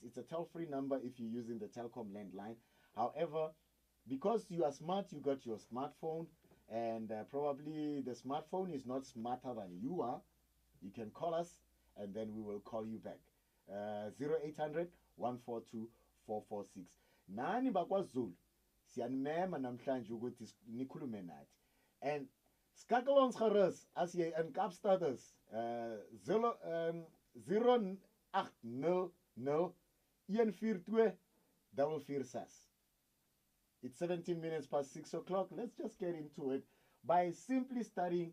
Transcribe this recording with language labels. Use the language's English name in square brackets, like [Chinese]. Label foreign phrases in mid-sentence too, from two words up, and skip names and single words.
[English] It's a toll-free number if you're using the Telkom landline. However, because you are smart, you got your smartphone, and probably the smartphone is not smarter than you are. You can call us, and then we will call you back. 0800 142 446. [Zulu] Nani bakwaZulu siyanimema namhlanje ukuthi nikhulume nathi. [Afrikaans] And skakel ons gerus as jy in Kaapstad is. [English] 0800 142 446. It's 17 minutes past 6 o'clock. Let's just get into it by simply studying.